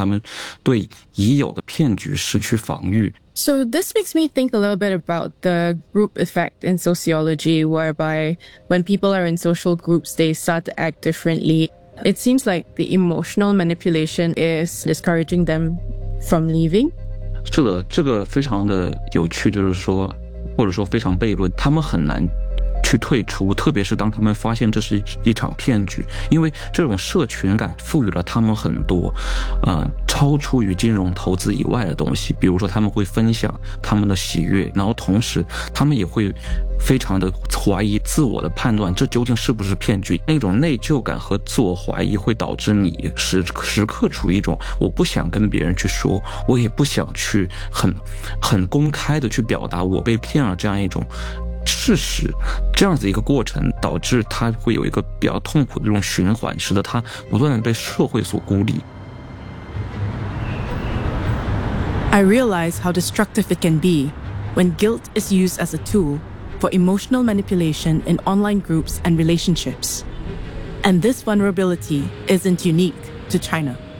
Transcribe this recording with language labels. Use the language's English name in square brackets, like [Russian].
[Chinese] 比如说他们是家庭主妇，但是他们很想去赚钱，他们是比如说学生，他们没有很多钱，但是他们想要投机，这是一种老年人，他认识的朋友也投了，特别是关于财务决策，他总是会有这些股票讨论呢，也会有这些赚钱的这些所谓的技巧，一种分享，通过平台跟人进行交互的过程中，他就会产生这样的亲密感，这种亲密感会让他们对已有的骗局失去防御。 [English] So this makes me think a little bit about the group effect in sociology, whereby when people are in social groups, they start to act differently. It seems like the emotional manipulation is discouraging them from leaving. [Chinese] 是的，这个非常的有趣，就是说，或者说非常悖论，他们很难 去退出，特别是当他们发现这是一场骗局，因为这种社群感赋予了他们很多超出于金融投资以外的东西，比如说他们会分享他们的喜悦，然后同时他们也会非常的怀疑自我的判断，这究竟是不是骗局，那种内疚感和自我怀疑会导致你时刻处于一种我不想跟别人去说，我也不想去很公开的去表达我被骗了这样一种 事实，这样子一个过程导致他会有一个比较痛苦的这种循环，使得他不断被社会所孤立。 [English] I realize how destructive it can be when guilt is used as a tool for emotional manipulation in online groups and relationships. And this vulnerability isn't unique to China.